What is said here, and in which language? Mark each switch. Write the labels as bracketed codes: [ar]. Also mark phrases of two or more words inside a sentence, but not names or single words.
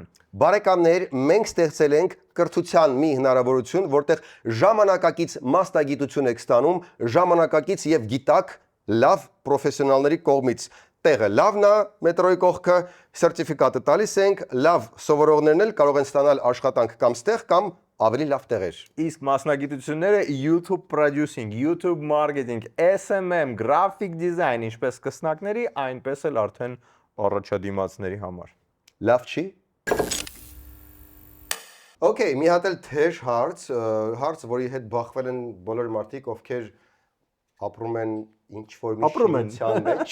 [hy] Բարեկամներ, մենք ստեղծել ենք կրթության մի հնարավորություն, որտեղ ժամանակակից մասնագիտություն եք ստանում, ժամանակակից եւ գիտակ լավ պրոֆեսիոնալների կողմից։ Տեղը լավն է, մետրոյի կողքը, սերտիֆիկատը տալիս ենք, լավ սովորողներն էլ կարող են ստանալ աշխատանք կամ ստեղ կամ ավելի լավ տեղեր։ Իսկ մասնագիտությունները [en] YouTube producing, YouTube marketing, SMM, graphic design, [hy] ինչպես սկսնակների, այնպես էլ արդեն առաջադիմացների համար։ Լավ չի։ Okay, մի հատ էլ թեժ հարց, որի հետ բախվել են բոլոր մարդիկ, ովքեր ապրում են ինչ-որ մի շինության մեջ։